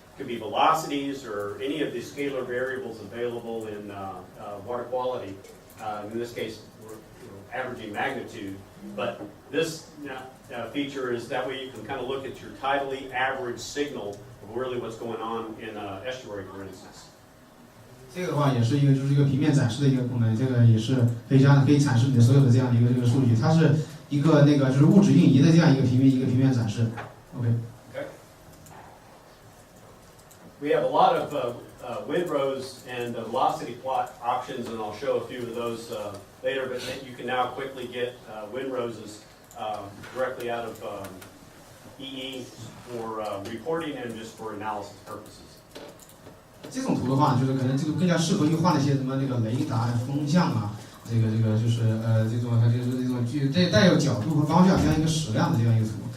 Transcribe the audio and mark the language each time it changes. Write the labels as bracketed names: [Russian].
[English] It could be velocities or any of the scalar variables available in water quality. In this case, we're averaging magnitude. But this feature is that way you can kind of look at your tidally average signal of really what's going on in an estuary, for instance. [Chinese] 这个的话也是就是一个平面展示的一个功能，这个也是可以展示你的所有的这样的一个数据，它是一个就是物质运移的这样一个平面展示。 [English] OK。 We have a lot of windrows and velocity plot options, and I'll show a few of those later, but you can now quickly get windrows directly out of EE for reporting and just for analysis purposes. [Chinese] 这种图的话，就是可能更加适合于画那些什么雷达、风向啊，就是这种带有角度和方向这样一个矢量的这样一个图。